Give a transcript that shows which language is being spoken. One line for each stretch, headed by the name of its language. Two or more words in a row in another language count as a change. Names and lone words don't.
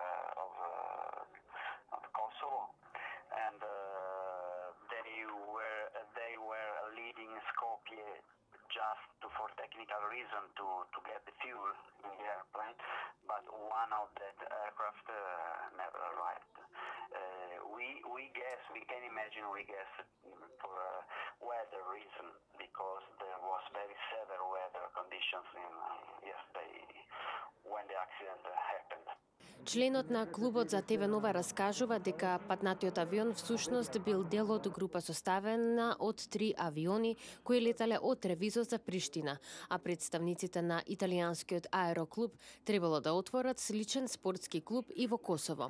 English: Kosovo, and they were leading Skopje just for technical reason to get the fuel in the airplane, but one of that aircraft never arrived. We can imagine for weather reason, because there was very severe weather conditions yesterday when the accident happened.
Macedonian: Членот на клубот за ТВ Нова раскажува дека патнатиот авион всушност бил дел од група составена од 3 авиони кои летале од Тревизо за Приштина, а представниците на италијанскиот аероклуб требало да отворат сличен спортски клуб и во Косово.